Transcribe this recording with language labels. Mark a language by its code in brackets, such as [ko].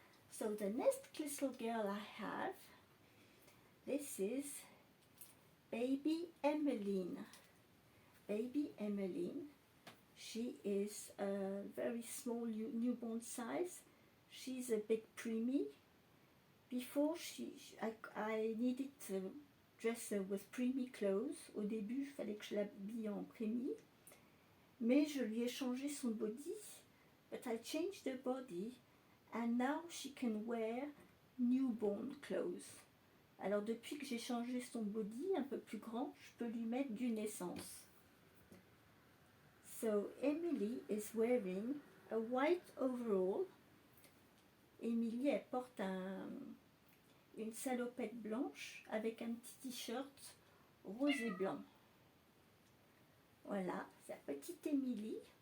[en] So the next little girl I have, this is Baby Emmeline. Baby Emmeline. She is a very small newborn size. She's a bit preemie. Before, I needed to dress her with preemie clothes. [fr] Au début, il fallait que je l'habille en préemie. Mais je lui ai changé son body. [en] But I changed the body. And now she can wear newborn clothes. [fr] Alors depuis que j'ai changé son body un peu plus grand, je peux lui mettre du naissance. [en] So Emily is wearing a white overall. [fr] Emily, elle porte une salopette blanche avec un petit t-shirt rose et blanc. Voilà, c'est la petite Emily.